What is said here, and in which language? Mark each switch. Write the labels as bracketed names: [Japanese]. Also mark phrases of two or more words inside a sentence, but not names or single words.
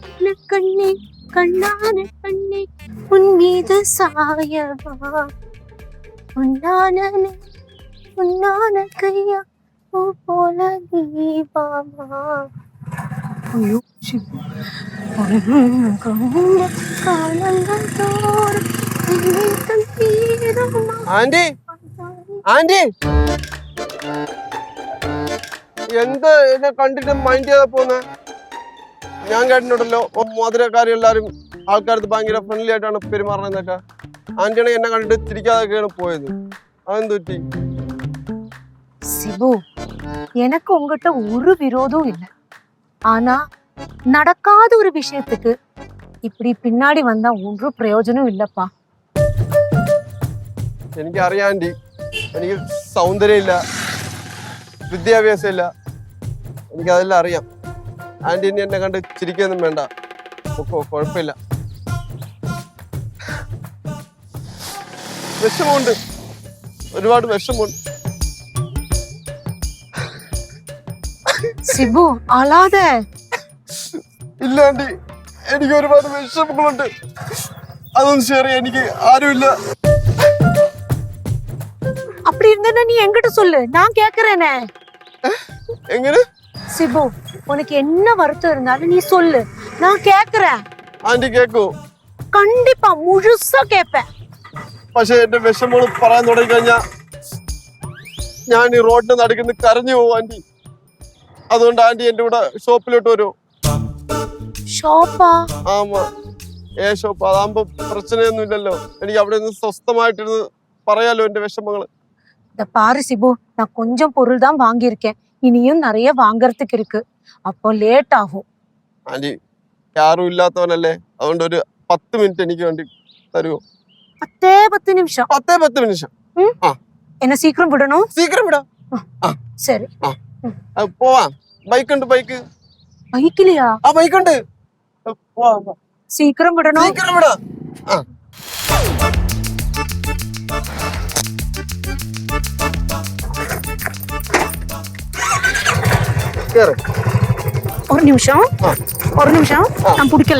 [Tamil] கண்ணே கண்ணான கண்ணே உன் மீது சாயவா உன்னான கையா பூ போல தீபாவா. ஐயோ சிப்பு காலங்கள் தோறும் [Malayalam] ആന്റി ആന്റി എന്താ എന്നെ കണ്ടിട്ട് മൈൻഡ് ചെയ്താ പോന്നെ? ഞാൻ കേട്ടിട്ടുണ്ടല്ലോ മധുരക്കാരും എല്ലാരും ആൾക്കാർക്ക് ഭയങ്കര ഫ്രണ്ട്ലി ആയിട്ടാണ് പെരുമാറണെന്നൊക്കെ. ആന്റിയാണെങ്കിൽ എന്നെ കണ്ടിട്ട് തിരിക്കാതൊക്കെയാണ് പോയത്. അതെന്ത് പറ്റി? [Tamil] சிபு, எனக்கு உங்ககிட்ட ஒரு விரோதம் இல்லை. ஆனா நடக்காத ஒரு விஷயத்துக்கு இப்படி பின்னாடி வந்தா ஒரு பிரயோஜனம் இல்லப்பா. [Malayalam] എനിക്കറിയാം ആന്റി, എനിക്ക് സൗന്ദര്യമില്ല, വിദ്യാഭ്യാസമില്ല, എനിക്കതെല്ലാം അറിയാം. ആന്റി ഇനി എന്നെ കണ്ട് ചിരിക്കൊന്നും വേണ്ട, കുഴപ്പമില്ല. വിഷമമുണ്ട്, ഒരുപാട് വിഷമമുണ്ട്. [Tamil] சிபு அழாத. [Malayalam] ഇല്ല ആന്റി, എനിക്ക് ഒരുപാട് വിഷമങ്ങളുണ്ട്. അതൊന്നും ഷെയർ ചെയ്യാൻ എനിക്ക് ആരുമില്ല. [Tamil] அப்படி இருந்தா நீ என்கிட்ட சொல்லு, நான் கேக்குறேனே. [Malayalam] എങ്ങനെ? [Tamil] சிபு, உனக்கு என்ன வருத்தம் இருந்தாலும் நீ சொல்லு, நான் கேக்குறேன். [Malayalam] ആന്റി കേക്കോ? [Tamil] கண்டிப்பா முழுசா கேப்பேன். [Malayalam] പക്ഷെ എന്റെ വിഷമങ്ങൾ പറയാൻ തുടങ്ങി കഴിഞ്ഞാ ഞാൻ ഈ റോഡിന് നടുക്കുന്ന കരഞ്ഞു പോകും ആന്റി. അതുകൊണ്ട് ആന്റി എന്റെ കൂടെ ഷോപ്പിലോട്ട് വരുമോ? [Tamil] ஷோப்பா? [Malayalam] ആമാ, ഷോപ്പ്. അതാകുമ്പോ പ്രശ്നമൊന്നും ഇല്ലല്ലോ, എനിക്ക് അവിടെ നിന്ന് സ്വസ്ഥമായിട്ടിരുന്ന് പറയാലോ എന്റെ വിഷമങ്ങള്. [Tamil] இந்த பாரு சிபு, நான் கொஞ்சம் பொருள் தான் வாங்கியிருக்கேன், இனியும் நிறைய வாங்கறதுக்கு இருக்கு, அப்போ லேட் ஆகும். [Malayalam] ആന്റി ആരും ഇല്ലാത്തവനല്ലേ, അതുകൊണ്ട് ഒരു 10 മിനിറ്റ് എനിക്ക് വേണ്ടി തരുമോ? [Tamil] 10 நிமிஷம்? [Malayalam] 10 നിമിഷം. [Tamil] என்ன சீக்கிரம் விடணும்? சீக்கிரம் விடாம். சரி [Malayalam] പോവാം. ബൈക്കുണ്ട്, ബൈക്ക്. [Tamil] பைக்கிலையா? [Malayalam] ബൈക്കുണ്ട്. [Tamil] சீக்கிரம் விடணும். சீக்கிரம் விடாம். ஒரு நிமிஷம், நான் பிடிக்கல.